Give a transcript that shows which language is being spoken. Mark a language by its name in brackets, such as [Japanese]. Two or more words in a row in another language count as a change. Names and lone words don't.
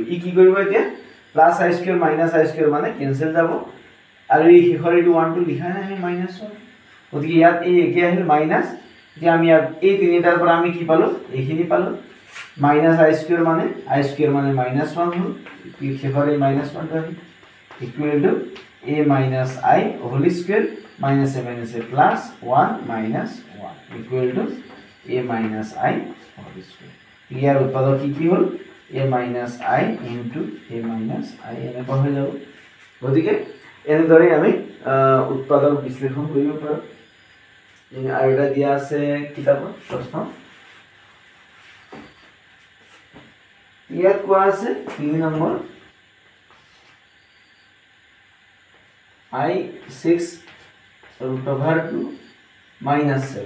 [Assamese] ই কি কৰিব এতিয়া প্লাস i² মাইনাস i² মানে কেনসেল যাব, আৰু এই শেষৰ এইটো 1 টো লিখা নাই -1। গতিকে ইয়াত এই একে আহিল মাইনাস, এতিয়া আমি এই তিনিটাৰ পৰা আমি কি পালো এইখিনি পালো, মাইনাস i² মানে i² মানে -1 হ'ল, শেষৰ এই -1 টো আহিল [English] equal to [Assamese] a মাইনাস i [English] whole square [Assamese] মাইনাস a মাইনাস a প্লাস 1 মাইনাস 1 [English] equal to [Assamese] a মাইনাস i [English] whole square. [Assamese] ইয়াৰ উৎপাদক কি হ'ল a মাইনাস i ইনটু a মাইনাস i এনেকুৱা হৈ যাব। গতিকে এনেদৰে আমি উৎপাদক বিশ্লেষণ কৰিব পাৰোঁ। আৰু এটা দিয়া আছে কিতাপত প্ৰশ্ন, ইয়াত কোৱা আছে 3 নম্বৰ i6 √2 -7।